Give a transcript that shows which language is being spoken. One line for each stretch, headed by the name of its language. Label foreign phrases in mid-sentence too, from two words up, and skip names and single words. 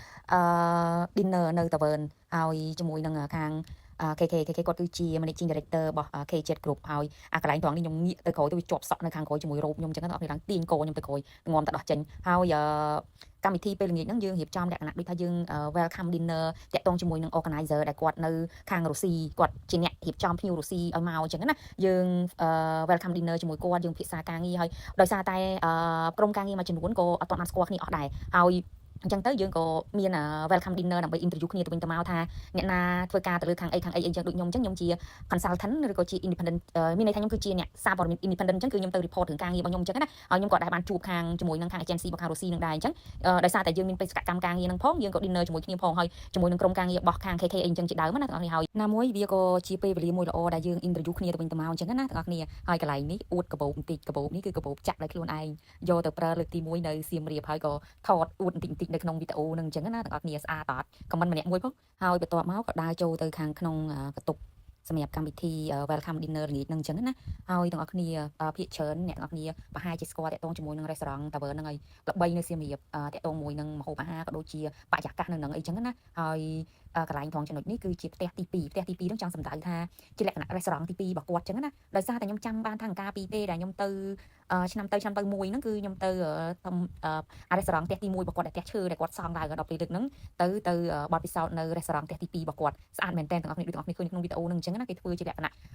Khmer: dinner នៅ Tavern ហើយជាមួយនឹងខាងKK គាត់គឺជា
English: managing director
Khmer: របស់ K7 Group ហើយកន្លែងត្រង់នេះខ្ញុំងាកទៅក្រោយទៅវាជាប់សក់នៅខាងក្រោយជាមួយរ៉ូបខ្ញុំអញ្ចឹងដល់ពេលឡើងទាញកខ្ញុំទៅក្រោយងំតែដោះចេញហើយកម្មវិធីពេលល្ងាចហ្នឹងយើងរៀបចំលក្ខណៈដូចថាយើង
English: welcome dinner
Khmer: តាក់ទងជាមួយនឹង organizer ដែលគាត់នៅខាងរុស្ស៊ីគាត់ជាអ្នករៀបចំភ្ញៀវរុស្ស៊ីឲ្យមកអញ្ចឹងណាយើង
English: welcome dinner
Khmer: ជាមួយគាត់យើងពិភាក្សាការងារហើយដោយសារតែក្រុម ការងារមួយចំនួនក៏អត់ទាន់បានស្គាល់គ្នាអស់ដែរហើយអញ្ចឹងទៅយើងក៏មាន
English: welcome dinner
Khmer: ដើម្បី interview គ្នាទៅវិញទៅមកថាអ្នកណាធ្វើការទៅលើខាងអីអញ្ចឹងដូចខ្ញុំអញ្ចឹងខ្ញុំជា consultant ឬក៏ជា independent មានន័យថាខ្ញុំគឺជាអ្នកសារព័ត៌មាន independent អញ្ចឹងគឺខ្ញុំទៅ report រឿងការងាររបស់ខ្ញុំអញ្ចឹងណាហើយខ្ញុំក៏ដែរបានជួបខាងជាមួយនឹងខាង agency របស់ខាងរុស្ស៊ី នឹងដែរអញ្ចឹងដោយសារតែយើងមានបេសកកម្មការងារនឹងផងយើងក៏ dinner ជាមួយគ្នាផងហើយជាមួយនឹងក្រុមការងាររបស់ខាង KK អីអញ្ចឹងជាដើមណាទាំងអស់គ្នាហើយណាមួយវាក៏ជាពេលវេលាមួយល្អដែលយើង interview គ្នាទៅវិញទៅមកអញ្ចឹងណាទាំងអស់គ្នាហើយកន្លែងនេះ អួតកាបូបបន្តិចកាបូបនេះគឺកាបូបចាក់ដោយខ្លួនឯងយកទៅប្រើលើកទី1នៅសៀមរាបហើយក៏ថតអួតបន្តិចនៅក្នុងវីដេអូនឹងអញ្ចឹងណាទាំងអស់គ្នាស្អាតអត់ ខមមិនម្នាក់មួយផងហើយបន្ទាប់មកក៏ដើរចូលទៅខាងក្នុងបន្ទប់សម្រាប់កម្មវិធី
English: welcome dinner
Khmer: ល្ងាចហ្នឹងអញ្ចឹងណាហើយទាំងអស់គ្នាភាគច្រើន អ្នកទាំងអស់គ្នាប្រហែលជាស្គាល់តាក់ទងជាមួយនឹង restaurant Tavern ហ្នឹងហើយល្បីនៅសៀមរាបតាក់ទងមួយនឹងម្ហូបអាហារក៏ដូចជាបរិយាកាសនៅហ្នឹងអីចឹងណាហើយកន្លែងត្រង់ចំណុចនេះគឺជាផ្ទះទី2ហ្នឹងចង់សម្ដៅថាជាលក្ខណៈ restaurant ទី2របស់គាត់ចឹងណាដោយសារតែខ្ញុំចាំបានថាកាលពីពេលដែលខ្ញុំទៅឆ្នាំទៅមួយហ្នឹងគឺខ្ញុំទៅrestaurant ផ្ទះទី1របស់គាត់ដែលផ្ទះឈើដែលគាត់សង់ឡើងដល់ពេលទឹកហ្នឹងទៅបទពិសោធន៍នៅ restaurant ផ្ទះទី2របស់គាត់ស្អាតមែនតើទាំងអស់គ្នាដូចទាំងអស់គ្នាឃើញក្នុងវីដេអូហ្នឹងអញ្ចឹងណាគេធ្វើជាលក្ខណៈ